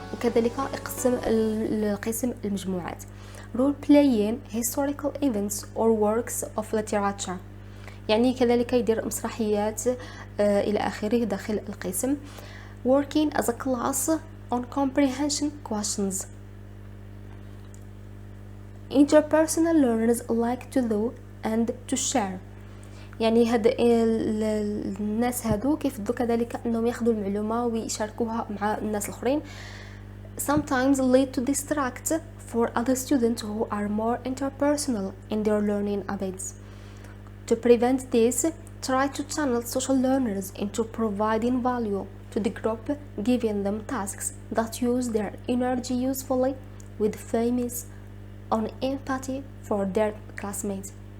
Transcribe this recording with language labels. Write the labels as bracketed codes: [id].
[ar] وكذلك يقسم القسم المجموعات. [en] role playing historical events or works of literature، [ar] يعني كذلك يدير مسرحيات الى اخره داخل القسم. [en] working as a class on comprehension questions. interpersonal learners like to do and to share، [ar] يعني هاد الناس هادو كيفضلوا كذلك انهم ياخذوا المعلومه ويشاركوها مع الناس الاخرين. [en] sometimes lead to distract for other students who are more interpersonal in their learning habits. To prevent this, try to channel social learners into providing value to the group, giving them tasks that use their energy usefully with famous on empathy for their classmates.